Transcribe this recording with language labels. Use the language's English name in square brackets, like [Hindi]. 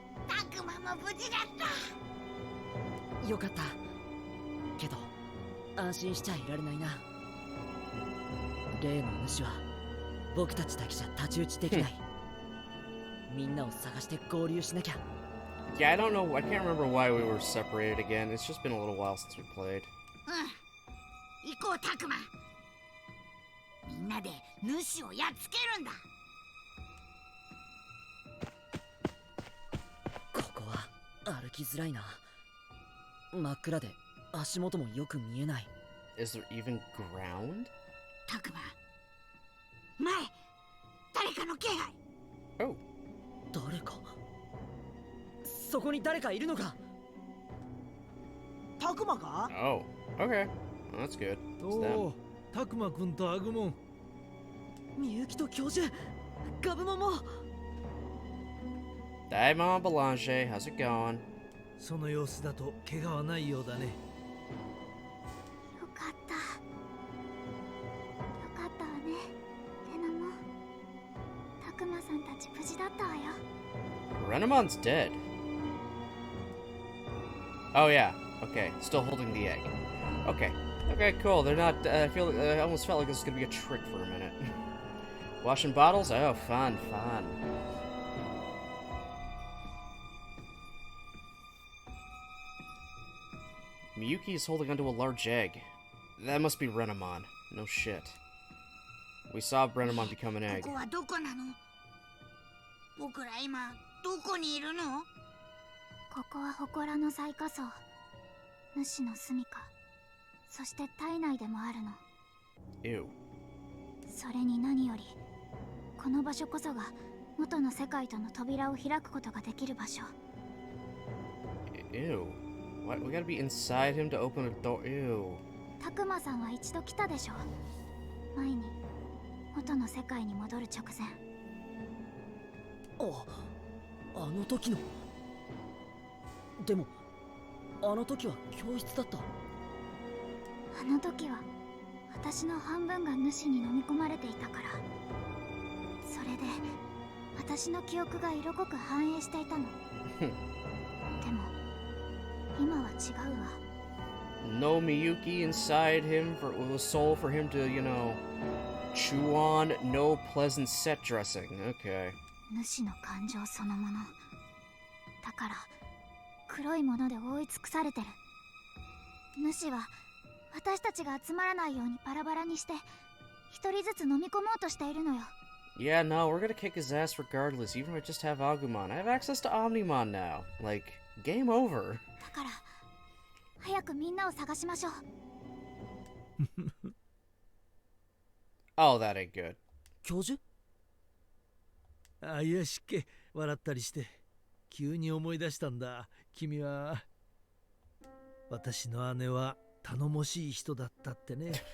[Japanese] たくまも無事だった。よかった。けど安心しちゃいられないな。例の主は僕たちだけじゃ太刀打ちできない。みんなを探して合流しなきゃ。 [English] Yeah, I don't know, I can't remember why we were separated again. It's just been a little while since we played. [Japanese] 行こうたくま。みんなで主をやっつけるんだ。ここは歩きづらいな。真っ暗で足元もよく見えない。 [English] Is there even ground? [Japanese] たくま、前、誰かの気配。 Oh. 誰か？そこに誰かいるのか？たくまか？ [English] Oh. Okay. Well, that's good. It's them. [Japanese] おお、たくまくんとアグモン。みゆきと教授、ガブモも。 [English] Digimon Belange, how's it going? [Japanese] その様子だと怪我はないようだね。よかった。よかったわね。レナも。たくまさんたち無事だったわよ。 [English] Renamon's dead. Oh yeah. Okay. Still holding the egg. Okay. Okay, cool. They're not. I almost felt like this was gonna be a trick for a minute. Washing bottles? Oh, fun, fun. Miyuki is holding onto a large egg. That must be Renamon. No shit. We saw Renamon become an egg. [Japanese] ここはどこなの？僕ら今どこにいるの？ここは祠の最下層。主の住処。そして体内でもあるの。 Ew. それに何よりこの場所こそが元の世界との扉を開くことができる場所。 [English] Ew. What? We gotta be inside him to open a door. Ew. [Japanese] たくまさんは一度来たでしょ。前に元の世界に戻る直前。あの時の。でもあの時は教室だった。あの時は私の半分が主に飲み込まれていたから。それで私の記憶が色濃く反映していたの。でも今は違うわ。 [English] No Miyuki inside him with a soul for him to, you know, chew on. No pleasant set dressing. Okay. [Japanese] 主の感情そのものだから黒いもので覆い尽くされてる。主は私たちが集まらないようにバラバラにして一人ずつ飲み込もうとしているのよ。 [English] Yeah, no, we're gonna kick his ass regardless, even if I just have Agumon. I have access to Omnimon now. Like, game over. [Japanese] だから早くみんなを探しましょう。 [English] Oh, that ain't good. [Japanese] 教授？あ、いやしっけ、笑ったりして急に思い出したんだ。君は私の姉は頼もしい人だったってね。